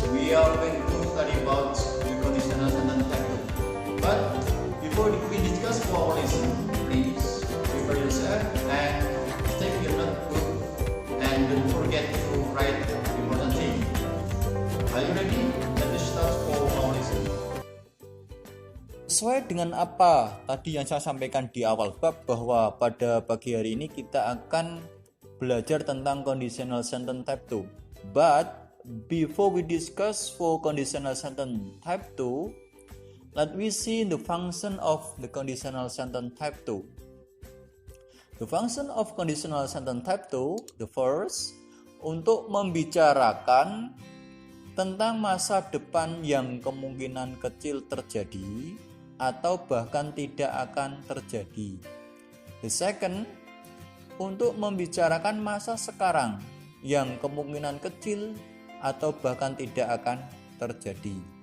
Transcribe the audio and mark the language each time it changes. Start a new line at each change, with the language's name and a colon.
English: we are going to study about the conditional sentence type 2. But before we discuss for our lesson, please prepare yourself and take your notebook and don't forget to write important thing. Are you ready? Let's start for our lesson.
Indonesian: Sesuai dengan apa tadi yang saya sampaikan di awal bab, bahwa pada pagi hari ini kita akan belajar tentang conditional sentence type 2.
English: But before we discuss for conditional sentence type 2, let we see the function of the conditional sentence type 2. The function of conditional sentence type 2, the first,
Indonesian: untuk membicarakan tentang masa depan yang kemungkinan kecil terjadi atau bahkan tidak akan terjadi.
English: The second,
Indonesian: untuk membicarakan masa sekarang yang kemungkinan kecil atau bahkan tidak akan terjadi.